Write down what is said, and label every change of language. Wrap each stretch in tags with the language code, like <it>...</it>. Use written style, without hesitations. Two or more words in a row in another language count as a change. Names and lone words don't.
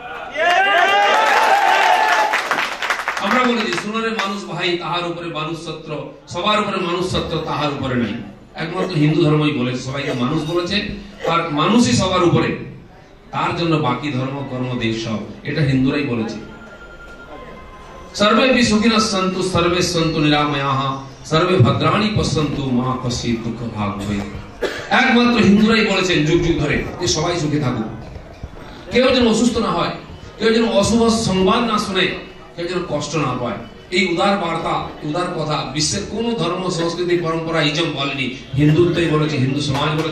<bn>আমরা বলেছি শুনরে মানুষ ভাই, তাহার উপরে মানুষ সত্র, সবার উপরে মানুষ সত্র, তাহার উপরে নাই। একমাত্র হিন্দু ধর্মই বলেছে, সবাইকে মানুষ বলেছে, আর মানুষই সবার উপরে। তার জন্য বাকি ধর্ম কর্ম দেশ সব, এটা হিন্দুরাই বলেছে।</bn> <sa>सर्वे भी सुखिनः सन्तु सर्वे सन्तु निरामयाः सर्वे भद्राणि पश्यन्तु मा कश्चित् दुःख भाग भवेत्।</sa> <bn>একমাত্র হিন্দুরাই বলেছেন যুগ যুগ ধরে যে সবাই সুখে থাকুক, কেউ যেন অসুস্থ না হয়, কেউ যেন অশুভ সংবাদ না শুনে, কেউ যেন কষ্ট না পায়। এই উদার বার্তা, উদার কথা বিশ্বের কোন ধর্ম, সংস্কৃতি, পরম্পরা, ইজম বলেনি, হিন্দুত্বই বলেছে, হিন্দু সমাজ বলেছে।</bn>